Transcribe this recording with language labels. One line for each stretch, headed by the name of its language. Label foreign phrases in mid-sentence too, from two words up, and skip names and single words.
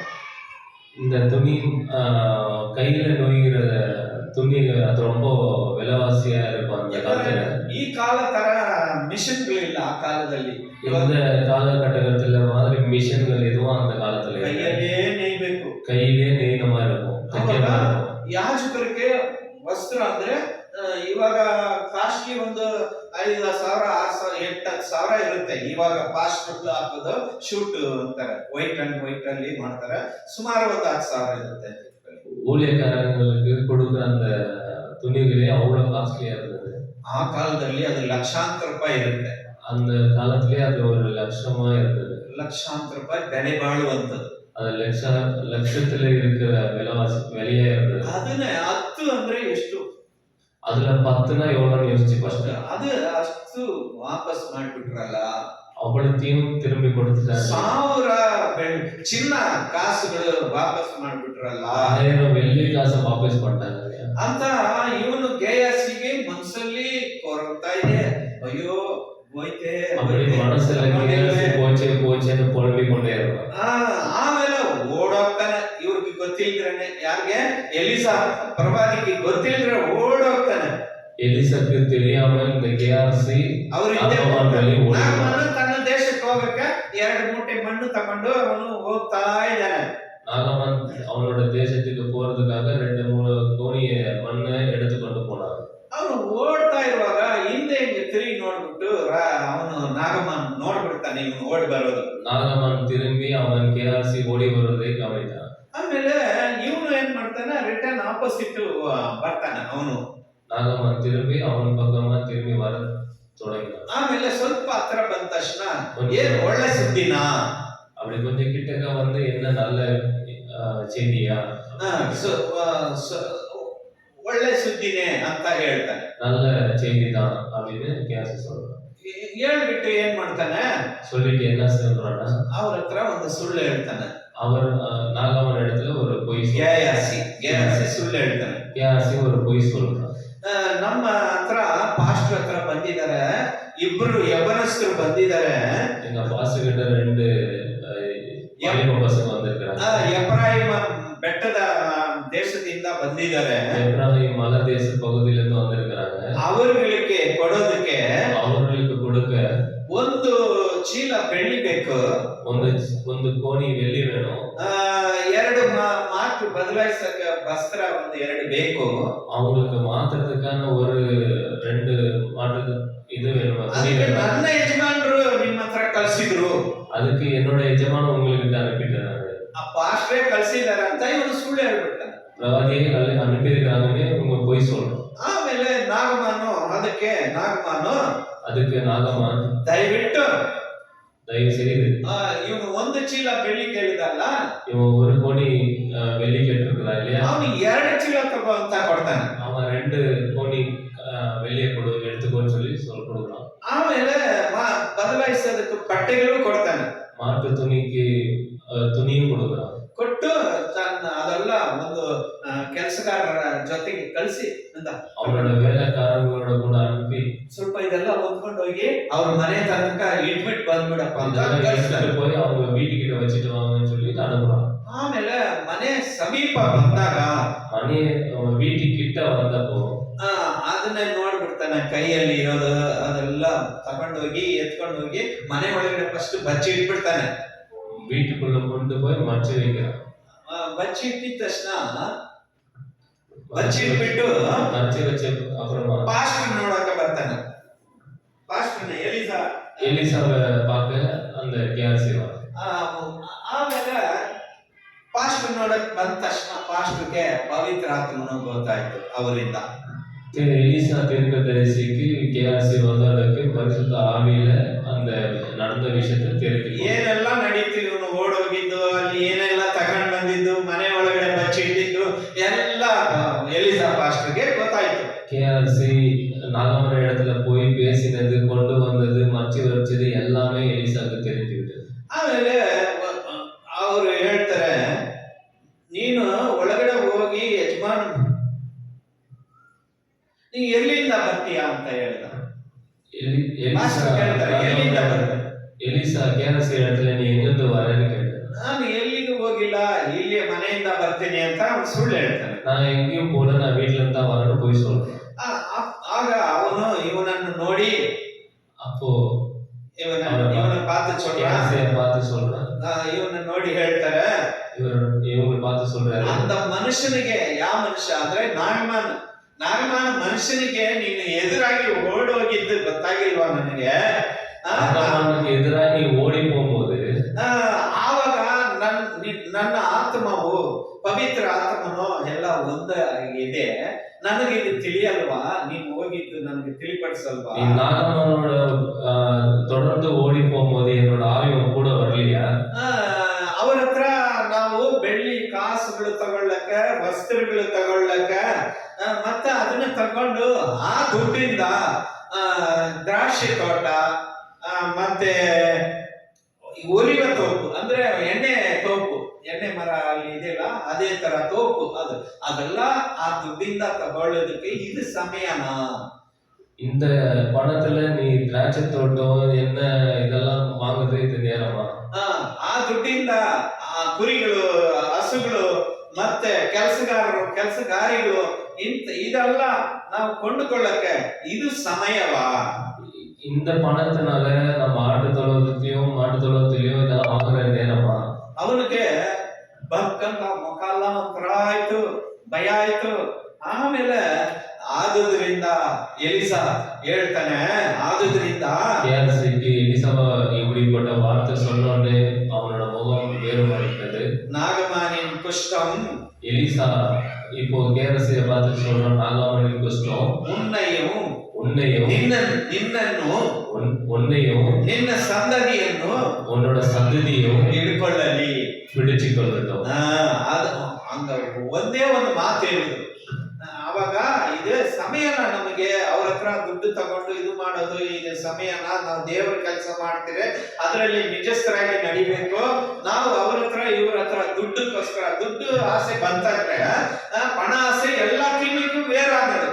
Tamil: இந்த துணி கையில நோய்கிற துணி அது ரொம்ப விலைவாசியா இருக்கும் அந்த காலத்துல.
Kannada: ಈ ಕಾಲ ತರ ಮಿಷನ್ಗಳು ಇಲ್ಲ ಆ ಕಾಲದಲ್ಲಿ.
Tamil: இந்த காலகட்டத்துல மாதிரி மிஷின்கள் எதுவும் அந்த காலத்துல
Kannada: ಕೈಯಲ್ಲೇ ನೇಯ್ಬೇಕು,
Tamil: ಕೈயிலே ನೇಯ್ದ மாதிரி இருக்கும்.
Kannada: ಯಾಜಕರಿಗೆ ವಸ್ತ್ರ ಅಂದ್ರೆ ಇವಾಗ ಕಾಸ್ಟ್ಲಿ ಒಂದು 5,000, 6,000, 8,000 ಇರುತ್ತೆ. ಇವಾಗ ಪಾಸ್ಟರ್ ಹಾಕೋದು ಶೂಟ್ ಅಂತಾರೆ, ವೈಟ್ ಅಲ್ಲಿ ಮಾಡ್ತಾರೆ. ಸುಮಾರು ಒಂದು 10,000 ಇರುತ್ತೆ.
Tamil: ஊழியக்காரங்களுக்கு கொடுக்குற அந்த துணிகளே அவ்வளவு காஸ்ட்லியா இருந்தது.
Kannada: ಆ ಕಾಲದಲ್ಲಿ ಅದು ಲಕ್ಷಾಂತರ ರೂಪಾಯಿ ಇರುತ್ತೆ.
Tamil: அந்த காலத்திலே அது ஒரு லட்சமா இருந்தது.
Kannada: ಲಕ್ಷಾಂತರ ರೂಪಾಯಿ ಬೆಲೆ ಬಾಳುವಂತದ್ದು.
Tamil: அது லட்சத்துல இருக்கிற விலையா இருந்தது.
Kannada: ಅದನ್ನೇ 10 ಅಂದ್ರೆ ಎಷ್ಟು?
Tamil: அதுல 10னா எவ்வளவுன்னு யோசிச்சு பாருங்க.
Kannada: அது ಅಷ್ಟು ವಾಪಸ್ ಮಾಡಿಬಿಟ್ರಲ್ಲ.
Tamil: அவ்வளத்தையும் திரும்பி கொடுத்துட்டாங்க.
Kannada: 1000 ಚಿನ್ನ ಕಾಸುಗಳು ವಾಪಸ್ ಮಾಡಿಬಿಟ್ರಲ್ಲ.
Tamil: 1000 வெள்ளி காசை வாபஸ் பண்ணிட்டாங்க
Kannada: ಅಂತ ಇವನು ಗೇಯಾಸಿಗೆ ಮನಸ್ಸಲ್ಲಿ ಕೊರಗ್ತಾ ಇದೆ. ಅಯ್ಯೋ ಹೋಯ್ತೆ,
Tamil: அப்படி மனசுல கேயாசி போச்சேன்னு புலம்பிಕೊಂಡೇ ಇರ್ತಾನೆ.
Kannada: ಆಮೇಲೆ ಓಡೋಗ್ತಾನೆ. ಇವ್ರಿಗೆ ಗೊತ್ತಿಲ್ದ್ರೇನೆ, ಯಾರಿಗೆ? ಎಲಿಸಾ ಪ್ರವಾದಿಗೆ ಗೊತ್ತಿಲ್ದ್ರೆ ಓಡೋಗ್ತಾನೆ.
Tamil: ಎಲಿಸಾಕ್ಕೆ தெரியாமல் இந்த கேயாசி
Kannada: ತನ್ನ ದೇಶಕ್ಕೆ ಹೋಗಕ್ಕೆ 2 ಮೂಟೆ ಮಣ್ಣು ತಗೊಂಡು ಅವನು ಹೋಗ್ತಾ ಇದ್ದಾನೆ.
Tamil: நாகமான் அவனோட தேசத்துக்கு போறதுக்காக 2-3 கோணிய மண்ணை எடுத்துக்கொண்டு போனான்.
Kannada: ಅವನು ಓಡ್ತಾ ಇರುವಾಗ ಹಿಂದೆ ಹಿಂಗೆ ತಿರುಗಿ ನೋಡ್ಬಿಟ್ಟು ಅವನು ನಾಗಮಾನ್ ನೋಡ್ಬಿಡ್ತಾನೆ, ಇವನು ಓಡಿ ಬರೋದು. ನಾಗಮಾನ್ ತಿರುಗಿ ಅವನ್ ಕೇಯಾಸಿ ಓಡಿ ಬರೋದೇ ಗಮನಿತ. ಆಮೇಲೆ ಇವನು ಏನ್ ಮಾಡ್ತಾನೆ, ರಿಟರ್ನ್ ಆಪೋಸಿಟ್ ಬರ್ತಾನೆ. ಅವನು ನಾಗಮಾನ್ ತಿರುಗಿ ಅವನ ಪಕ್ಕಮ್ಮ ತಿರುಗಿ ಬರ தொடங்கின. ಆಮೇಲೆ ಸ್ವಲ್ಪ ಹತ್ರ ಬಂದ ತಕ್ಷಣ ಏನ್ ಒಳ್ಳೆ ಸುದ್ದಿನಾ?
Tamil: அப்படி கொஞ்சம் கிட்டக்க வந்து என்ன நல்ல செய்தியா,
Kannada: ಒಳ್ಳೆ ಸುದ್ದಿನೇ ಅಂತ ಹೇಳ್ತಾನೆ.
Tamil: நல்ல செய்திதான் அப்படின்னு கேயாசி சொல்றான்.
Kannada: ಹೇಳ್ಬಿಟ್ಟು ಏನ್ ಮಾಡ್ತಾನೆ,
Tamil: சொல்லிட்டு என்ன சொல்றானா,
Kannada: ಅವ್ರ ಹತ್ರ ಒಂದು ಸುಳ್ಳು ಹೇಳ್ತಾನೆ.
Tamil: அவர் நாகமன் இடத்துல ஒரு பொய்.
Kannada: கேயாசி ಸುಳ್ಳು ಹೇಳ್ತಾನೆ.
Tamil: கேயாசி ஒரு பொய் சொல்றான்.
Kannada: ನಮ್ಮ ಹತ್ರ ಪಾಸ್ಟರ್ ಹತ್ರ ಬಂದಿದ್ದಾರೆ, 2 ಯವನಸ್ಥರು ಬಂದಿದ್ದಾರೆ.
Tamil: எங்க பாஸ்டர் கிட்ட 2 வாலிப பசங்க வந்திருக்காங்க.
Kannada: ಎಫ್ರಾಯಿಮ್ ಬೆಟ್ಟದ ದೇಶದಿಂದ ಬಂದಿದ್ದಾರೆ.
Tamil: எப்ராஹிம் மலை தேச பகுதியிலிருந்து வந்திருக்காங்க. அவர்களுக்கு கொடுக்க
Kannada: ಒಂದು ಚೀಲ ಬೆಳ್ಳಿ ಬೇಕು. ಬೇಕು, ಒಂದು ಕೋಣಿ ಬೆಳ್ಳಿ ವೇಣು, ಎರಡು ಮಾತು ಬದಲಾಯಿಸಕ ವಸ್ತ್ರ ಒಂದು ಎರಡು ಬೇಕು.
Tamil: அவங்களுக்கு மாத்துறதுக்கான ஒரு 2 மாற்று இது வேணும், துணி
Kannada: ಅದಕ್ಕೆ
Tamil: வேணும்.
Kannada: ನನ್ನ ಯಜಮಾನರು ನಿಮ್ಮ ಹತ್ರ ಕಳ್ಸಿದ್ರು,
Tamil: அதுக்கு என்னோட எஜமானம் உங்ககிட்ட அனுப்பிட்டேன்.
Kannada: ಆ ಪಾಸ್ಟ್ರೇ ಕಳ್ಸಿದಾರ ಅಂತ ಇವನು ಸುಳ್ಳು ಹೇಳ್ಬಿಡ್ತಾನೆ.
Tamil: பிரவாதியை அனுப்பியிருக்காங்கன்னு உங்க போய் சொல்றோம்.
Kannada: ಆಮೇಲೆ ನಾಗಮಾನು
Tamil: அதுக்கு நாகமான்
Kannada: ದಯವಿಟ್ಟು
Tamil: தயவு செய்து
Kannada: ಇವನು ಒಂದು ಚೀಲ ಬೆಳ್ಳಿ ಕೇಳಿದಲ್ಲ,
Tamil: இவன் ஒரு கோடி வெள்ளி கேட்டிருக்கிறா இல்லையா,
Kannada: ಅವನು 2 ಚೀಲ ತಗೋ ಅಂತ ಕೊಡ್ತಾನೆ.
Tamil: அவன் 2 கோடி வெள்ளியை எடுத்துக்கோன்னு சொல்லி கொடுக்குறான்.
Kannada: ಆಮೇಲೆ ಬದಲಾಯಿಸೋದಕ್ಕೆ ಬಟ್ಟೆಗಳು ಕೊಡ್ತಾನೆ,
Tamil: மாற்று துணிக்கு துணியும் கொடுக்குறான்.
Kannada: ಕೊಟ್ಟು ಅದೆಲ್ಲ ಒಂದು ಕೆಲಸಗಾರರ ಜೊತೆಗೆ ಕಳಿಸಿ ಅಂತ
Tamil: அவனோட வேலைக்காரங்களோட கூட அனுப்பி
Kannada: ಸ್ವಲ್ಪ ಇದೆಲ್ಲ ಹೊಂದ್ಕೊಂಡು ಹೋಗಿ ಅವ್ರ ಮನೆ ತನಕ ಇಟ್ಬಿಟ್ಟು ಬಂದ್ಬಿಡಪ್ಪ ಅಂತ ಕಳಿಸ್ತಾರೆ.
Tamil: போய் அவங்க வீட்டுக்கிட்ட வச்சுட்டு வாங்கன்னு சொல்லி அனுப்புறான்.
Kannada: ಆಮೇಲೆ ಮನೆ ಸಮೀಪ ಬಂದಾಗ
Tamil: ಮನೆ வீட்டுக்கிட்ட வந்தப்போ
Kannada: ಅದನ್ನ ನೋಡ್ಬಿಡ್ತಾನೆ, ಕೈಯಲ್ಲಿ ಇರೋದು ಅದೆಲ್ಲ ತಗೊಂಡೋಗಿ ಎತ್ಕೊಂಡು ಹೋಗಿ ಮನೆ ಒಳಗಡೆ ಫಸ್ಟ್ ಬಚ್ಚಿ ಇಟ್ಬಿಡ್ತಾನೆ.
Tamil: வீட்டுக்குள்ள கொண்டு போய் மறைச்சு வைக்கிறான்.
Kannada: ಬಚ್ಚಿ ಇಟ್ಟಿದ ತಕ್ಷಣ ಬಚ್ಚಿ ಇಟ್ಬಿಟ್ಟು
Tamil: மறைச்சு வச்ச அப்புறமா
Kannada: ಪಾಸ್ಟರ್ ನೋಡಕ ಬರ್ತಾನೆ. ಪಾಸ್ಟರ್ನ
Tamil: எலிசாவை பார்க்க அந்த கேஆர்சி வர.
Kannada: ಆಮೇಲೆ ಪಾಸ್ಟರ್ ನೋಡಕ್ ಬಂದ ತಕ್ಷಣ ಪಾಸ್ಟರ್ಗೆ ಪವಿತ್ರ ಆತ್ಮನು ಗೊತ್ತಾಯ್ತು ಅವರಿಂದ.
Tamil: எலிசா தீர்க்கதரிசிக்கு கேஆர்சி வந்ததுக்கு பரிசுத்த ஆவியில அந்த நடந்த விஷயத்தை தெரிஞ்சு
Kannada: ಏನೆಲ್ಲ ನಡೀತು, ಇವನು ಓಡೋಗಿದ್ದು, ಅಲ್ಲಿ ಏನೆಲ್ಲ ತಗೊಂಡ್ ಬಂದಿದ್ದು, ಮನೆ ಒಳಗಡೆ ಬಚ್ಚಿ ಇಟ್ಟಿದ್ದು ಎಲ್ಲ ಎಲಿಸಾ ಪಾಸ್ಟರ್ಗೆ ಗೊತ್ತಾಯ್ತು.
Tamil: கேஆர்சி நாகமர இடத்துல போய் பேசினது, கொண்டு வந்தது, மறைச்சு வச்சது எல்லாமே எலிசாக்கு தெரிஞ்சு விட்டது.
Kannada: ಆಮೇಲೆ ಅವರು ಹೇಳ್ತಾರೆ, ನೀನು ಒಳಗಡೆ ಹೋಗಿ ಯಜಮಾನ ನೀ ಎಲ್ಲಿಂದ ಬರ್ತೀಯಾ ಅಂತ ಹೇಳ್ದ.
Tamil: எலிசா கேஆர்சி இடத்துல நீ எங்கிருந்து வரேன்னு கேட்ட.
Kannada: ನಾನು ಎಲ್ಲಿಗೂ ಹೋಗಿಲ್ಲ, ಇಲ್ಲಿ ಮನೆಯಿಂದ ಬರ್ತೀನಿ ಅಂತ ಅವನು ಸುಳ್ಳು ಹೇಳ್ತಾನೆ.
Tamil: நான் எங்கேயும் போல, நான் வீட்டுல இருந்தா வரேன்னு போய் சொல்றேன்.
Kannada: ಆಗ ಅವನು ಇವನನ್ನು ನೋಡಿ
Tamil: அப்போ ಇವನ பார்த்து சொல்றான்,
Kannada: ಇವನ್ನ ನೋಡಿ ಹೇಳ್ತಾರೆ,
Tamil: இவங்க பார்த்து சொல்றாரு,
Kannada: அந்த ಮನುಷ್ಯನಿಗೆ, ಯಾವ ಮನುಷ್ಯ ಅಂದ್ರೆ ನಾಗಮಾನ ಮನುಷ್ಯನಿಗೆ ನೀನು ಎದುರಾಗಿ ಓಡೋಗಿದ್ದು ಗೊತ್ತಾಗಿಲ್ವಾ ನನಗೆ? ಎದುರಾಗಿ ನೀ ಓಡಿ ಹೋಗ್ಬೋದು. ಆವಾಗ ನನ್ನ ಆತ್ಮವು, ಪವಿತ್ರ ಆತ್ಮನೋ ಎಲ್ಲ ಒಂದಾಗಿದೆ, ನನಗೆ ಇದು ತಿಳಿಯಲ್ವಾ? ನೀನು ಹೋಗಿದ್ದು ನನಗೆ ತಿಳಿಪಡಿಸಲ್ವಾ?
Tamil: நாகமானோட தொடர்ந்து ஓடி போகும்போது என்னோட ஆவி கூட வரலையா?
Kannada: ಅವರ ಹತ್ರ ನಾವು ಬೆಳ್ಳಿ ಕಾಸುಗಳು ತಗೊಳ್ಳಕ, ವಸ್ತ್ರಗಳು ತಗೊಳ್ಳಕ, ಮತ್ತೆ ಅದನ್ನ ತಗೊಂಡು ಆ ದುಡ್ಡಿಂದ ದ್ರಾಕ್ಷಿ ತೋಟ, ಮತ್ತೆ ಒಲಿವ ತೋಪು ಅಂದ್ರೆ ಎಣ್ಣೆ ಮರ ಅಲ್ಲಿ ಇದೆಯಲ್ಲ, ಅದೇ ತರ ತೋಪು, ಅದೆಲ್ಲ ಆ ದುಡ್ಡಿಂದ ತಗೊಳ್ಳೋದಕ್ಕೆ ಇದು ಸಮಯನಾ?
Tamil: இந்த பணத்துல நீ திராட்சை தோட்டம் என்ன இதெல்லாம் வாங்குறது இது நேரமா?
Kannada: ಆ ದುಡ್ಡಿಂದ ಆ ಕುರಿಗಳು, ಹಸುಗಳು, ಮತ್ತೆ ಕೆಲಸಗಾರಿಗಳು ಇದೆಲ್ಲ ನಾವು ಕೊಂಡುಕೊಳ್ಳಕ್ಕೆ ಇದು ಸಮಯವಾ?
Tamil: இந்த பணத்தினால நம்ம ஆட்டு தொழுவத்தையும் மாட்டு தொழுவத்திலையும் இதெல்லாம் வாங்குற நேரமா?
Kannada: ಅವನಿಗೆ ಬಕ್ಕಂತ ಮುಖ ಎಲ್ಲ ಒಂಥರ ಆಯ್ತು, ಭಯ ಆಯ್ತು. ಆಮೇಲೆ ಆದುದರಿಂದ ಎಲಿಸಾ ಹೇಳ್ತಾನೆ, ஆதுதரிந்த
Tamil: கேஆர்சிக்கு எலிசாவை இப்படிப்பட்ட வார்த்தை சொன்னோடனே அவனோட முகம் வேறுபட்டது. நாகமானின் குஷ்டம், எலிசா இப்போ கேஆர்சியை பார்த்து சொல்றான், நாகமானின் குஷ்டம்
Kannada: உன்னையும் ನಿನ್ನ ಸಂತತಿಯನ್ನು
Tamil: உன்னோட சந்ததியும்
Kannada: ಹಿಡ್ಕೊಳ್ಳಲಿ,
Tamil: பிடிச்சுக்கொள்ளட்டும்.
Kannada: ಅದು ಹಂಗ ಒಂದೇ ಒಂದು ಮಾತು ಹೇಳಿದ್ರು. ಅವಾಗ ಇದು ಸಮಯನ, ನಮಗೆ ಅವ್ರ ಹತ್ರ ದುಡ್ಡು ತಗೊಂಡು ಇದು ಮಾಡೋದು ಇದು ಸಮಯನ? ನಾವು ದೇವರ ಕೆಲಸ ಮಾಡ್ತೀರಿ, ಅದರಲ್ಲಿ ನಿಜಸ್ಥರಾಗಿ ನಡಿಬೇಕು. ನಾವು ಅವ್ರ ಹತ್ರ ಇವ್ರ ಹತ್ರ ದುಡ್ಡಕ್ಕೋಸ್ಕರ, ದುಡ್ಡು ಆಸೆ ಬಂತಂದ್ರೆ ಹಣ ಆಸೆ ಎಲ್ಲ ತಿನ್ನಕ್ಕೂ ಬೇರಾಗದು.